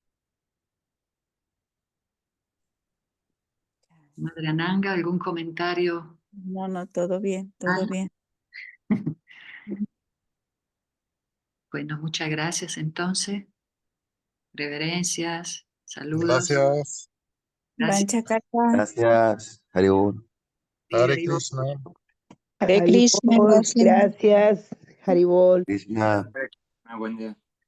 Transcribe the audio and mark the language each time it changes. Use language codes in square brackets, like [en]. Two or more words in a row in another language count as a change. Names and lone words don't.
[es] Madre Ananga, ¿algún comentario? No, todo bien, todo bien. Bueno, muchas gracias entonces. Reverencias, saludos. Gracias. Gracias. Banchakarta. Gracias, Haribol. Hare Krishna. Hare Krishna. Haribol, gracias, Haribol. Krishna. Buen día.